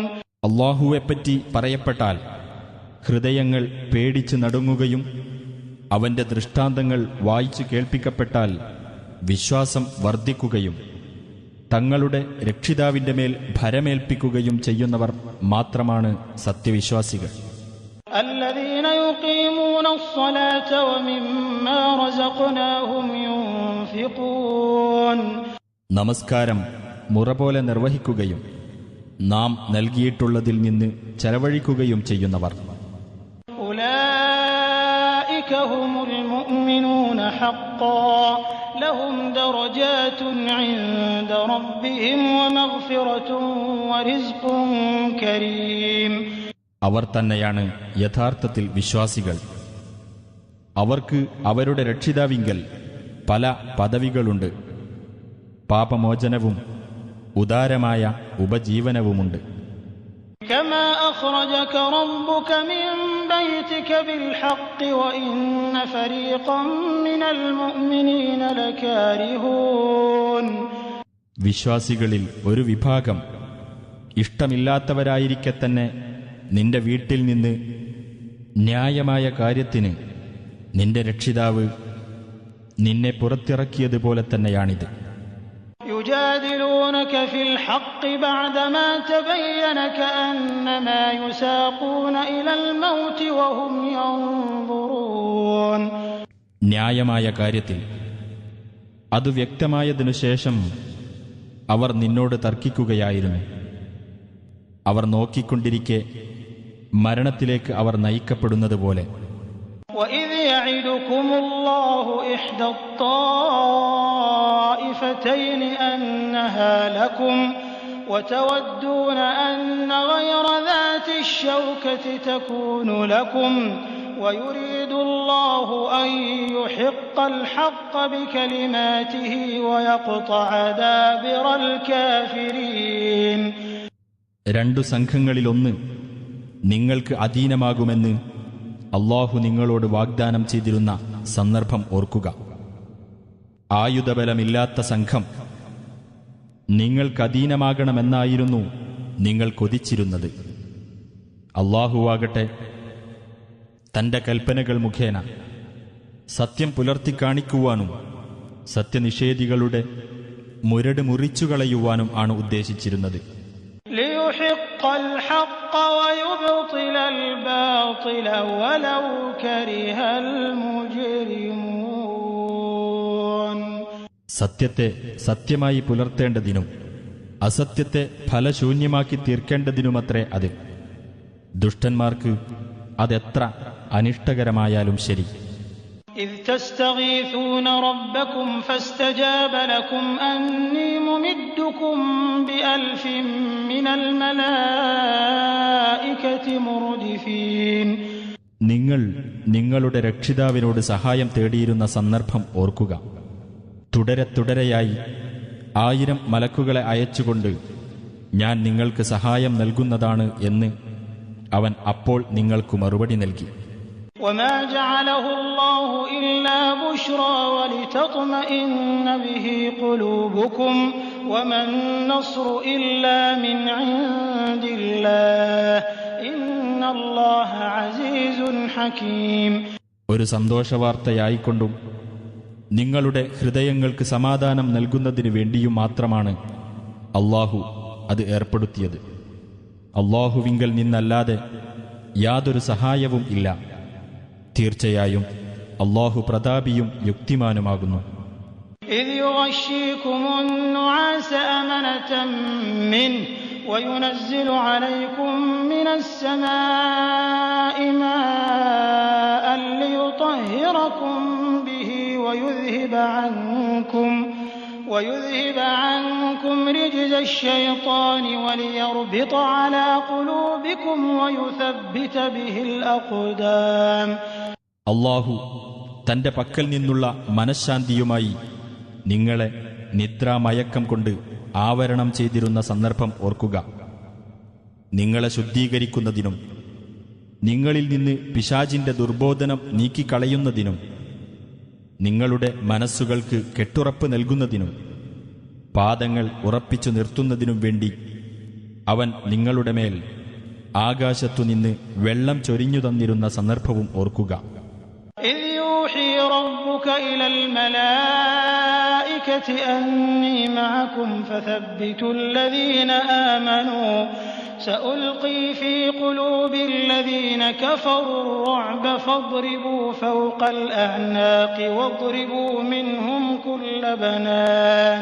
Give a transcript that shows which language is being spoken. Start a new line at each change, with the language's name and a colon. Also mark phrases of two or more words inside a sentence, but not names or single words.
Malayalam: അല്ലാഹുവെപ്പറ്റി പറയപ്പെട്ടാൽ ഹൃദയങ്ങൾ പേടിച്ച് നടുങ്ങുകയും അവന്റെ ദൃഷ്ടാന്തങ്ങൾ വായിച്ചു കേൾപ്പിക്കപ്പെട്ടാൽ വിശ്വാസം വർദ്ധിക്കുകയും തങ്ങളുടെ രക്ഷിതാവിന്റെ മേൽ ഭരമേൽപ്പിക്കുകയും ചെയ്യുന്നവർ മാത്രമാണ് സത്യവിശ്വാസികൾ.
Arabic: الذين يقيمون الصلاة ومما رزقناهم ينفقون.
Malayalam: നമസ്കാരം മുറപോലെ നിർവഹിക്കുകയും നാം നൽകിയിട്ടുള്ളതിൽ നിന്ന് ചെലവഴിക്കുകയും ചെയ്യുന്നവർ.
Arabic: أولئك هم المؤمنون حقا لهم درجات عند ربهم ومغفرة ورزق كريم.
Malayalam: അവർ തന്നെയാണ് യഥാർത്ഥത്തിൽ വിശ്വാസികൾ. അവർക്ക് അവരുടെ രക്ഷിതാവിങ്കൽ പല പദവികളുണ്ട്. പാപമോചനവും ഉദാരമായ ഉപജീവനവുമുണ്ട്.
Arabic: كما أخرجك ربك من بيتك بالحق وإن فريقا من المؤمنين لكارهون.
Malayalam: വിശ്വാസികളിൽ ഒരു വിഭാഗം ഇഷ്ടമില്ലാത്തവരായിരിക്കെ തന്നെ നിന്റെ വീട്ടിൽ നിന്ന് ന്യായമായ കാര്യത്തിന് നിന്റെ രക്ഷിതാവ് നിന്നെ പുറത്തിറക്കിയതുപോലെ തന്നെയാണിത്.
Arabic: يجادلونك في الحق بعدما تبين كأنما يساقون إلى الموت وهم ينظرون.
Malayalam: ന്യായമായ കാര്യത്തിൽ അത് വ്യക്തമായതിനു ശേഷം അവർ നിന്നോട് തർക്കിക്കുകയായിരുന്നു. അവർ നോക്കിക്കൊണ്ടിരിക്കെ മരണത്തിലേക്ക് അവർ നയിക്കപ്പെടുന്നതുപോലെ.
Arabic: وَإِذْ يَعِدُكُمُ اللَّهُ إِحْدَى الطَّائِفَتَيْنِ أَنَّهَا لَكُمْ وَتَوَدُّونَ أَنَّ غَيْرَ ذَاتِ الشَّوْكَةِ تَكُونُ لَكُمْ وَيُرِيدُ اللَّهُ أَن يُحِقَّ الْحَقَّ بِكَلِمَاتِهِ وَيَقْطَعَ دَابِرَ الْكَافِرِينَ.
Malayalam: രണ്ടു സംഘങ്ങളിലൊന്ന് നിങ്ങൾക്ക് അധീനമാകുമെന്ന് അല്ലാഹു നിങ്ങളോട് വാഗ്ദാനം ചെയ്തിരുന്ന സന്ദർഭം ഓർക്കുക. ആയുധബലമില്ലാത്ത സംഘം നിങ്ങൾക്കധീനമാകണമെന്നായിരുന്നു നിങ്ങൾ കൊതിച്ചിരുന്നത്. അല്ലാഹുവാകട്ടെ തന്റെ കൽപ്പനകൾ മുഖേന സത്യം പുലർത്തിക്കാണിക്കുവാനും സത്യനിഷേധികളുടെ മുരട് മുറിച്ചുകളയുവാനും ആണ് ഉദ്ദേശിച്ചിരുന്നത്.
Arabic: ليحق الحق ويبطل الباطل ولو كره المجرمون.
Malayalam: സത്യത്തെ സത്യമായി പുലർത്തേണ്ടതിനും അസത്യത്തെ ഫലശൂന്യമാക്കി തീർക്കേണ്ടതിനുമത്രേ അത്. ദുഷ്ടന്മാർക്ക് അതെത്ര അനിഷ്ടകരമായാലും ശരി.
Arabic: إذ تستغيثون ربكم فاستجاب لكم أني ممدكم بألف من الملائكة مردفين.
Malayalam: നിങ്ങൾ നിങ്ങളുടെ രക്ഷിതാവിനോട് സഹായം തേടിയിരുന്ന സന്ദർഭം ഓർക്കുക. തുടരെയായി 1000 മലക്കുകളെ അയച്ചുകൊണ്ട് ഞാൻ നിങ്ങൾക്ക് സഹായം നൽകുന്നതാണ് എന്ന് അവൻ അപ്പോൾ നിങ്ങൾക്ക് മറുപടി നൽകി.
Arabic: وما جعله الله إلا بشرى ولتطمئن به قلوبكم وما النصر إلا من عند الله إن الله عزيز حكيم.
Malayalam: ഒരു സന്തോഷവാർത്തയായിക്കൊണ്ടും നിങ്ങളുടെ ഹൃദയങ്ങൾക്ക് സമാധാനം നൽകുന്നതിനു വേണ്ടിയും മാത്രമാണ് അല്ലാഹു അത് ഏർപ്പെടുത്തിയത്. അല്ലാഹുവിങ്കൽ നിന്നല്ലാതെ യാതൊരു സഹായവും ഇല്ല. തീർച്ചയായും അല്ലാഹു പ്രതാപിയും യുക്തിമാനുമാകുന്നു.
Arabic: إذ يغشيكم النعاس أمنة منه وينزل عليكم من السماء ماء ليطهركم به ويذهب عنكم رجز الشيطان وليربط على قلوبكم ويثبت به الأقدام.
Malayalam: അല്ലാഹു തന്റെ പക്കൽ നിന്നുള്ള മനഃശാന്തിയുമായി നിങ്ങളെ നിദ്രാമയക്കം കൊണ്ട് ആവരണം ചെയ്തിരുന്ന സന്ദർഭം ഓർക്കുക. നിങ്ങളെ ശുദ്ധീകരിക്കുന്നതിനും നിങ്ങളിൽ നിന്ന് പിശാചിന്റെ ദുർബോധനം നീക്കിക്കളയുന്നതിനും നിങ്ങളുടെ മനസ്സുകൾക്ക് കെട്ടുറപ്പ് നൽകുന്നതിനും പാദങ്ങൾ ഉറപ്പിച്ചു നിർത്തുന്നതിനും വേണ്ടി അവൻ നിങ്ങളുടെ മേൽ ആകാശത്തുനിന്ന് വെള്ളം ചൊരിഞ്ഞു തന്നിരുന്ന സന്ദർഭവും ഓർക്കുക.
Arabic: إذ يوحي ربك إلى الملائكة أني معكم فثبتوا الذين آمنوا سألقي في قلوب الذين كفروا الرعب فاضربوا فوق الأعناق واضربوا منهم كل بنان.